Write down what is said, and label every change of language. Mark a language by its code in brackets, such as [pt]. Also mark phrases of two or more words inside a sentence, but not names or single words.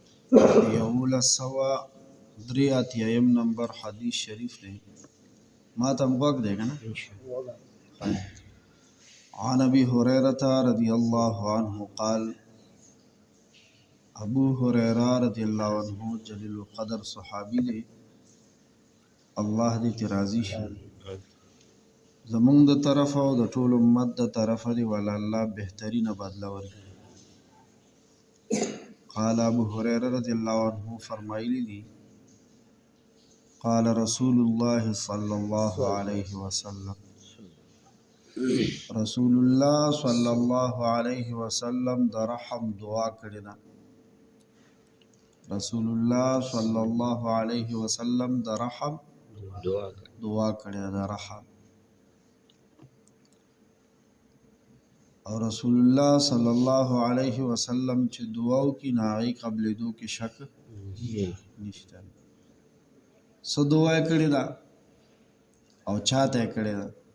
[ps] یولس سوه درې اتیایم نمبر حدیث شریف دی. ما ته غوږ دی که نه؟ [ar] عن ابي هريرة رضي الله عنه قال ابو هريرة رضي الله عنه [ps] جلیل القدر صحابی دی، الله دې ترې راضي شي. زمونږ د طرف او د ټول امت د طرف دی ولا الله بهترینه بدله ورکړي. [ar] قال ابو هريرة رضي الله عنه [ps] فرمایلی دی، [ar] قال رسول الله صلى الله عليه وسلم، رسول الله صلى الله عليه وسلم [ps] د رحم دعا کړې ده. [ar] رسول الله صلى الله عليه وسلم [ps] د رحم دعا کړې ده. رحم او [ar] رسول الله صلی الله علیه وسلم [ps] چې دعاو کې ناغي قبلېدو کې شک نشته. څه دعا کړې ده او چاته کړې ده؟